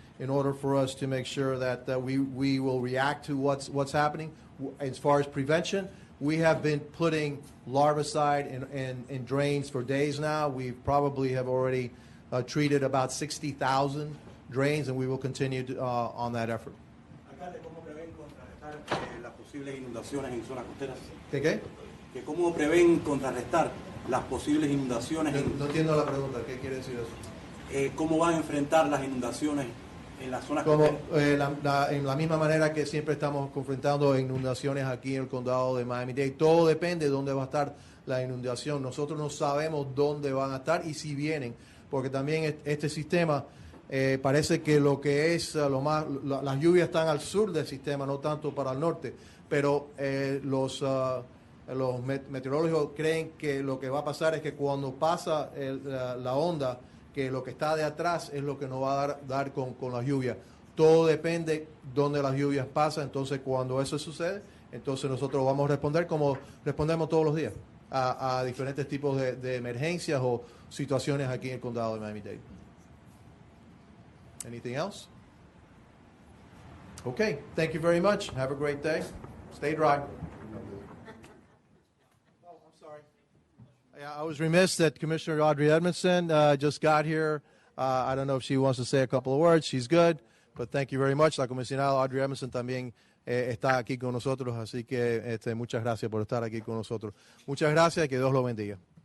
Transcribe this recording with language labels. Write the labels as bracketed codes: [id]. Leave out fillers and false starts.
[en] in order for us to make sure that we will react to what's happening. As far as prevention, we have been putting larvicide in drains for days now. We probably have already treated about 60,000 drains, and we will continue on that effort. [es] Alcalde, ¿cómo prevén contrarrestar las posibles inundaciones en zonas costeras? ¿Qué? ¿Que ¿Cómo prevén contrarrestar las posibles inundaciones? No entiendo la pregunta. ¿Qué quiere decir eso? ¿Cómo van a enfrentar las inundaciones en las zonas Como costeras? en la misma manera que siempre estamos confrontando inundaciones aquí en el condado de Miami-Dade. Todo depende de dónde va a estar la inundación. Nosotros no sabemos dónde van a estar y si vienen, porque también este sistema parece que lo que es las lluvias están al sur del sistema, no tanto para el norte, pero los meteorólogos creen que lo que va a pasar es que cuando pasa la onda, que lo que está de atrás es lo que nos va a dar con las lluvias. Todo depende dónde las lluvias pasan. Entonces, cuando eso sucede, entonces nosotros vamos a responder como respondemos todos los días a diferentes tipos de emergencias o situaciones aquí en el condado de Miami-Dade. [en] Anything else? Okay, thank you very much. Have a great day. Stay dry. Yeah, I was remiss that Commissioner Audrey Edmondson just got here. I don't know if she wants to say a couple of words. She's good, but thank you very much. [es] La comisionada Audrey Edmondson también está aquí con nosotros, así que muchas gracias por estar aquí con nosotros. Muchas gracias y que Dios lo bendiga.